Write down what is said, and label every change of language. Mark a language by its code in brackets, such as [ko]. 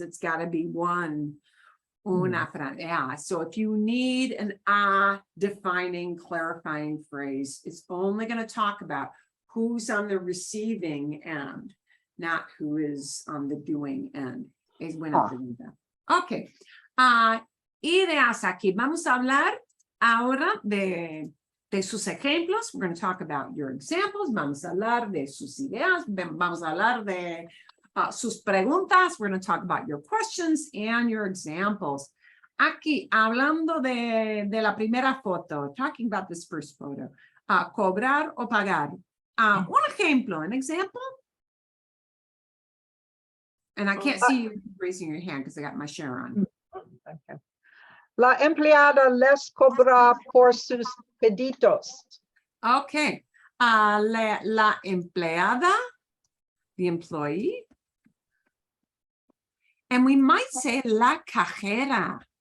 [en] It's got to be one. Una frase. Yeah. So if you need an defining, clarifying phrase, it's only going to talk about who's on the receiving end, not who is on the doing end. [es] Es buena pregunta. Ok. Ideas aquí. Vamos a hablar ahora de sus ejemplos. [en] We're going to talk about your examples. [es] Vamos a hablar de sus ideas. Vamos a hablar de sus preguntas. [en] We're going to talk about your questions and your examples. Aquí, hablando de la primera foto, talking about this first photo, cobrar o pagar. [es] Un ejemplo, an example. [en] And I can't see you raising your hand because I got my share on. Okay. [es] La empleada les cobra por sus pedidos. Okay. La empleada, the employee. [en] And we might say la cajera.